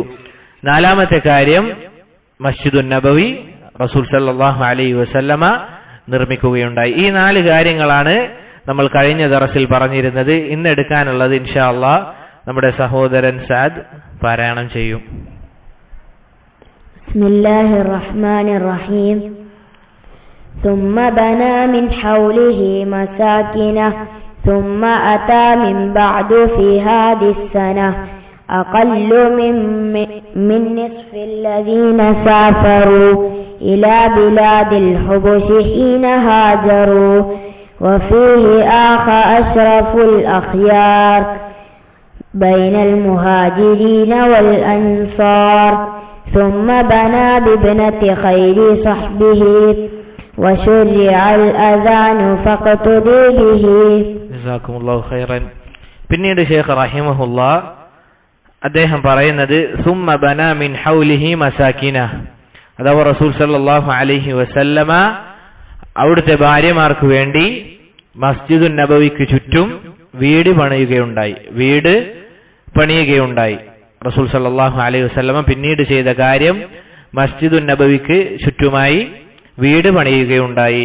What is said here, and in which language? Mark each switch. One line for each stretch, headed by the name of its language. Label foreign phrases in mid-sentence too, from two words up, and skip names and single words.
Malayalam: നാലാമത്തെ കാര്യം, മസ്ജിദുൻ നബവി റസൂൽ
Arabic: صلى الله عليه وسلم
Malayalam: നിർമ്മിക്കുകയുണ്ടായി. ഈ 4 കാര്യങ്ങളാണ് നമ്മൾ കഴിഞ്ഞ ദർസിൽ പറഞ്ഞിരുന്നത്. ഇന്ന് എടുക്കാനുള്ളത്
Arabic: إن شاء الله
Malayalam: നമ്മുടെ സഹോദരൻ സഅദ് പാരായണം ചെയ്യും.
Arabic: بسم الله الرحمن الرحيم. ثم بنى من حوله مساكنه ثم أتى من بعد في هذه السنة أقل من نصف الذين سافروا إلى بلاد الحبش حين هاجروا وفيه آخى أشرف الأخيار بين المهاجرين والأنصار ثم بنى بابنة خير صحبه وشرع الأذان فاقتدي به. جزاكم الله خيرا.
Malayalam: പിന്നീട് ശൈഖ് റഹിമഹുല്ലാ അദ്ദേഹം പറയുന്നത്
Arabic: ثم بنى من حوله مساكنه,
Malayalam: അഥവാ റസൂൽ
Arabic: صلى الله عليه وسلم
Malayalam: അവിടുത്തെ ഭാര്യമാർക്ക് വേണ്ടി മസ്ജിദുൻ നബവിക്ക് ചുറ്റും വീട് പണിയുകയുണ്ടായി. റസൂൽ
Arabic: صلى الله عليه وسلم
Malayalam: പിന്നീട് ചെയ്ത കാര്യം മസ്ജിദുൻ നബവിക്ക് ചുറ്റുമായി വീട് പണിയുകയുണ്ടായി.